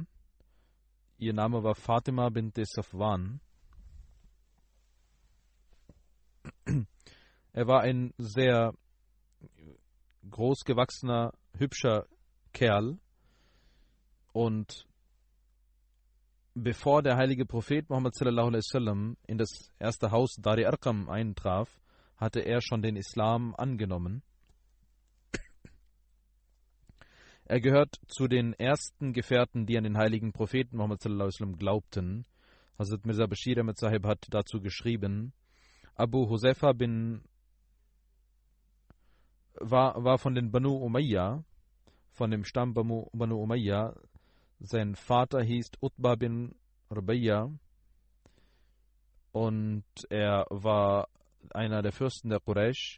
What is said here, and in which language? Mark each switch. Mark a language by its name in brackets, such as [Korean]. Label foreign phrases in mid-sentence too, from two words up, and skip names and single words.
[German] Ihr Name war Fatima bint Safwan. Er war ein sehr großgewachsener, hübscher Kerl. Und bevor der heilige Prophet Muhammad [Arabic] صلى الله عليه وسلم [German] in das erste Haus Dar Arqam eintraf, hatte er schon den Islam angenommen. Er gehört zu den ersten Gefährten, die an den heiligen Propheten Muhammad [Arabic] صلى الله عليه وسلم [German] glaubten. Hazrat Mirza Bashir Ahmad Sahib hat dazu geschrieben, Abu Huzaifa war von den Banu Umayya, von dem Stamm Banu Umayya. Sein Vater hieß Utba bin Rubayya und er war einer der Fürsten der Quraysh.